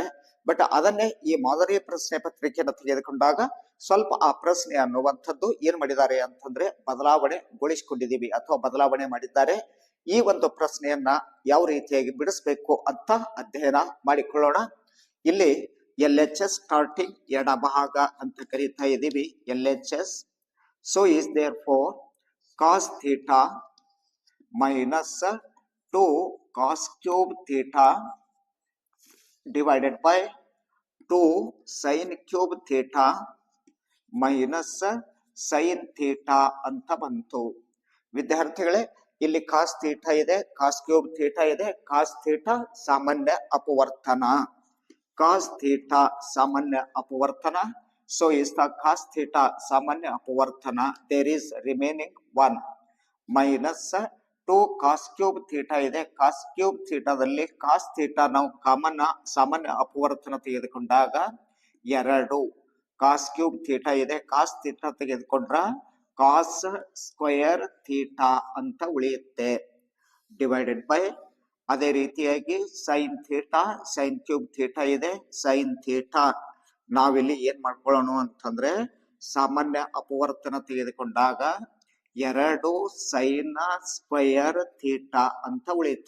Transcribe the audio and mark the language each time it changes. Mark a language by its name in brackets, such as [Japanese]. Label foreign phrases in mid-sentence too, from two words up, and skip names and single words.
[Kannada] ಬಟ್ ಅದನ್ನೇ ಈ ಮಾದರಿ ಪ್ರಶ್ನೆ ಪತ್ರಿಕೆಯನ್ನು ತೆಗೆದುಕೊಂಡಾಗ ಸ್ವಲ್ಪ ಆ ಪ್ರಶ್ನೆ ಅನ್ನುವಂಥದ್ದು ಏನ್ ಮಾಡಿದ್ದಾರೆ ಅಂತಂದ್ರೆ ಬದಲಾವಣೆಗೊಳಿಸಿಕೊಂಡಿದ್ದೀವಿ ಅಥವಾ ಬದಲಾವಣೆ ಮಾಡಿದ್ದಾರೆ. ಈ ಒಂದು ಪ್ರಶ್ನೆಯನ್ನ ಯಾವ ರೀತಿಯಾಗಿ ಬಿಡಿಸ್ಬೇಕು ಅಂತ ಅಧ್ಯಯನ ಮಾಡಿಕೊಳ್ಳೋಣ. ಇಲ್ಲಿ LHS ಸ್ಟಾರ್ಟಿಂಗ್ ಎಡಭಾಗ ಅಂತ ಕರೀತಾ ಇದ್ದೀವಿ, LHS. [English] So is therefore cos theta minus 2 cos cube theta divided by 2 sin cube theta minus sin theta [Kannada] ಅಂತ ಬಂತು. ವಿದ್ಯಾರ್ಥಿಗಳೇ ಇಲ್ಲಿ [English] cos theta [Kannada] ಇದೆ, [English] cos cube theta [Kannada] ಇದೆ, [English] cos theta [Kannada] ಸಾಮಾನ್ಯ ಅಪವರ್ತನ, [English] cos theta [Kannada] ಸಾಮಾನ್ಯ ಅಪವರ್ತನ. [English] So is the cos theta [Kannada] ಸಾಮಾನ್ಯ ಅಪವರ್ತನ. [English] There is remaining 1 minus 2 cos cube theta ಇದೆ. cos cube [Kannada] ಥೀಟಾದಲ್ಲಿ [English] cos theta [Kannada] ನಾವು ಕಾಮನ್ ಸಾಮಾನ್ಯ ಅಪವರ್ತನ ತೆಗೆದುಕೊಂಡಾಗ [English] 2 cos cube theta [Kannada] ಇದೆ. [English] cos theta [Kannada] ತೆಗೆದುಕೊಂಡ್ರ [English] cos square theta [Kannada] ಅಂತ ಉಳಿಯುತ್ತೆ [English] divided by [Kannada] ಅದೇ ರೀತಿಯಾಗಿ [English] sin theta sin cube theta [Kannada] ಇದೆ. [English] sin theta [Kannada] ನಾವಿಲ್ಲಿ ಏನ್ ಮಾಡ್ಕೊಳ್ಳೋಣ ಅಂತಂದ್ರೆ ಸಾಮಾನ್ಯ ಅಪವರ್ತನ ತೆಗೆದುಕೊಂಡಾಗ [English] 2 sine square theta [Kannada] ಅಂತ ಉಳಿಯಿತು.